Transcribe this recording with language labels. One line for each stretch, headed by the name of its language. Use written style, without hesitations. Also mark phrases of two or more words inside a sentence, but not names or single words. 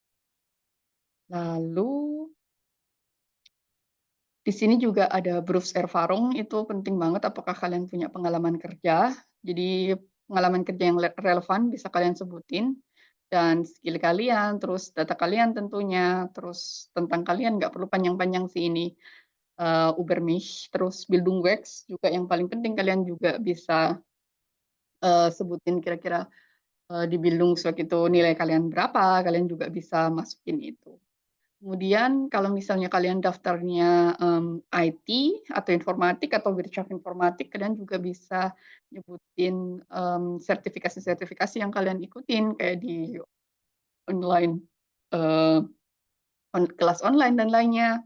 Indonesian: Lalu di sini juga ada Berufserfahrung, itu penting banget apakah kalian punya pengalaman kerja. Jadi pengalaman kerja yang relevan bisa kalian sebutin, dan skill kalian, terus data kalian tentunya, terus tentang kalian nggak perlu panjang-panjang sih ini,
German: über mich,
Indonesian: terus Bildungsweg juga yang paling penting kalian juga bisa, sebutin kira-kira di Bildungsweg itu nilai kalian berapa, kalian juga bisa masukin itu. Kemudian kalau misalnya kalian daftarnya, IT atau informatik atau Wirtschaft-Informatik, kalian juga bisa nyebutin, sertifikasi-sertifikasi yang kalian ikutin kayak di online, eee, kelas online dan lainnya.